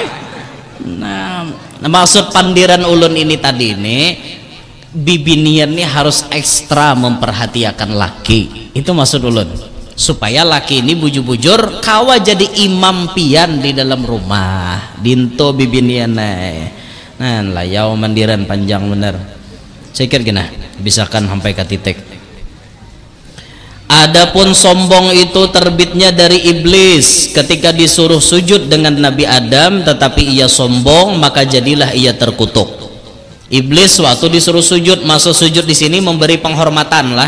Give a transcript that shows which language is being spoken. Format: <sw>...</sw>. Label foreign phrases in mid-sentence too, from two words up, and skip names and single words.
<bjn>Nah maksud pandiran ulun ini tadi ini, bibinian ini harus ekstra memperhatikan laki, itu maksud ulun, supaya laki ini bujur-bujur kawa jadi imam pian di dalam rumah dinto bibinian. Nah layau mandiran panjang bener, saya kira gini bisakan sampai ke titik.</bjn> <id>Adapun sombong itu terbitnya dari iblis ketika disuruh sujud dengan Nabi Adam, tetapi ia sombong maka jadilah ia terkutuk. Iblis waktu disuruh sujud, masuk sujud di sini memberi penghormatan lah.</id>